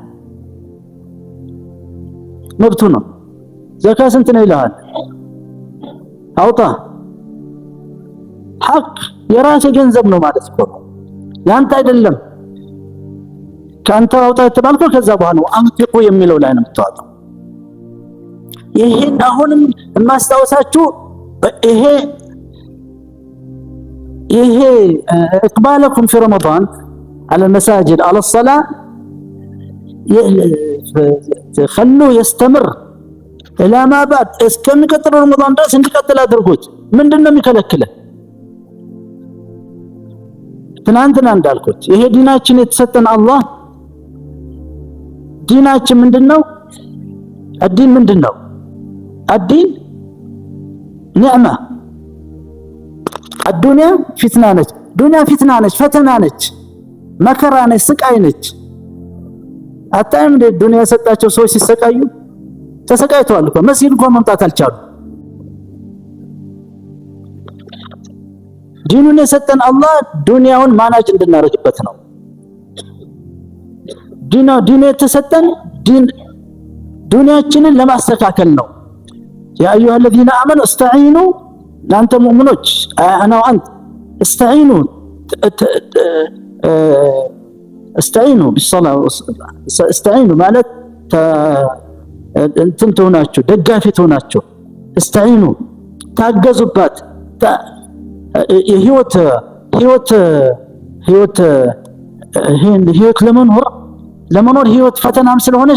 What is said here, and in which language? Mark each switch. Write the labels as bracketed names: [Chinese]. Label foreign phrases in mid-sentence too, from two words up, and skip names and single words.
[Amharic] መብቱ ነው። ዘካ ስንት ነው ይልሃል፣ አውጣ። ሐቅ የራስ ገንዘብ ነው ማለት እኮ ነው፣ ያንተ አይደለም። ካንተ አውጣ የተባልከው ከዛ በኋላ ነው አንፊቁ የሚለው ላይ ነው የምታወጣው። ይሄን አሁንም የማስታወሳችሁ ይሄ [Arabic] اقبالكم في رمضان على المساجد على الصلاة خلوه يستمر الى ما بعد [Amharic] እስከሚቀጥለው ረመዳን ድረስ እንዲቀጥል አድርጉት። ምንድነው የሚከለክለው? ትናንትና እንዳልኩት ይሄ ዲናችን የተሰጠን አላህ ዲናችን ምንድነው? الدين ምንድነው? [Arabic] الدين نعمة። الدنيا فتنة [Amharic] ነች። ዱንያ ፊትና ነች፣ ፈተና ነች፣ መከራ ነች፣ ስቃይ ነች። አታይም እንደ ዱንያ የሰጣቸው ሰዎች ሲሰቃዩ ተሰቃይተዋል እኮ መስጊድ እንኳን መምጣት አልቻሉ። ዲኑን የሰጠን አላህ ዱንያውን ማናጅ እንድናረግበት ነው። ዲኑ የተሰጠን ዱንያችንን ለማስተካከል ነው። [Arabic] يا أيها الذين آمنوا استعينوا [Amharic] እናንተ ሙእሚኖች አና ወአንት [Arabic] استعينوا بالصلاة استعينوا [Amharic] ማለት እንትን ትሆናችሁ ደጋፊ ትሆናችሁ። استعينوا ታገዙባት። ህይወት ለመኖር ህይወት ፈተናም ስለሆነች